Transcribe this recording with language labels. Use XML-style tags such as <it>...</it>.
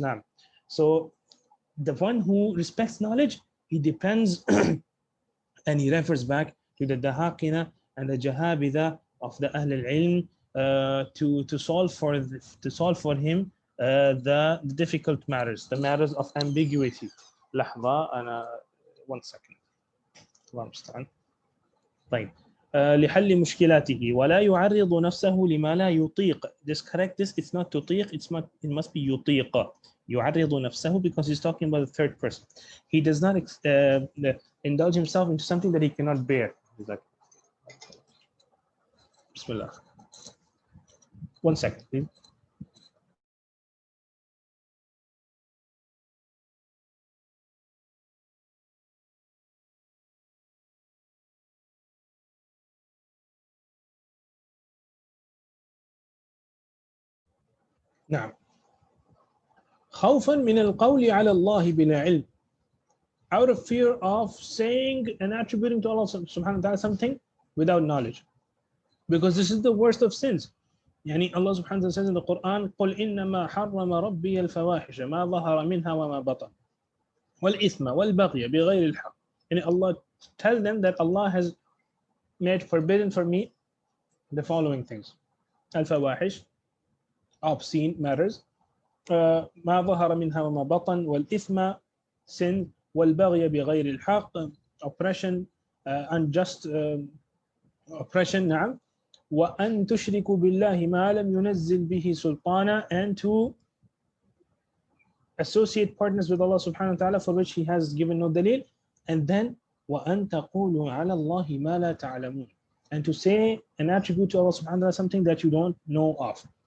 <en>Now, so the one who respects knowledge, he depends and he refers back to the dahaqina and the jahabida of the Ahl al-Ilm to solve for him the difficult matters, the matters of ambiguity.</en> <ar>لحظة أنا</ar> <en>1 second.</en> <ar>الله المستعان. طيب. لحل مشكلاته ولا يعرض نفسه لما لا يطيق.</ar> <en>Just correct this. It's not تطيق. It must be يطيق.</en> <ar>يعرض نفسه,</ar> <en>because he's talking about the third person. He does not indulge himself into something that he cannot bear. He's like, Bismillah. 1 second, please.</en> <ar>نعم. خوفا من القول على الله بلا علم.</ar> <en>Out of fear of saying and attributing to Allah subhanahu wa ta'ala something without knowledge. Because this is the worst of sins. Allah subhanahu wa ta'ala says in the Quran,</en> <ar>قُلْ إِنَّمَا حَرَّمَ رَبِّيَ الْفَوَاحِشَ مَا ظَهَرَ مِنْهَا وَمَا بَطَنَ وَالْإِثْمَ وَالْبَغْيَ بِغَيْرِ الْحَقِّ.</ar> <en>And Allah tell them that Allah has made forbidden for me the following things. Al-fawahish, obscene matters.</en> <ar>ما ظهر منها وما بطن والإثم, sin, والبغي بغير الحق, oppression,</ar> <en>unjust oppression.</en> <ar>نعم. وأن تشركوا بالله ما لم ينزل به سلطانا,</ar> <en>and to associate partners with Allah subhanahu wa ta'ala for which he has given no dalil. And then</en> <ar>وأن تقولوا على الله ما لا تعلمون,</ar> <en>and to say an attribute to Allah subhanahu wa ta'ala something that you don't know of.</en>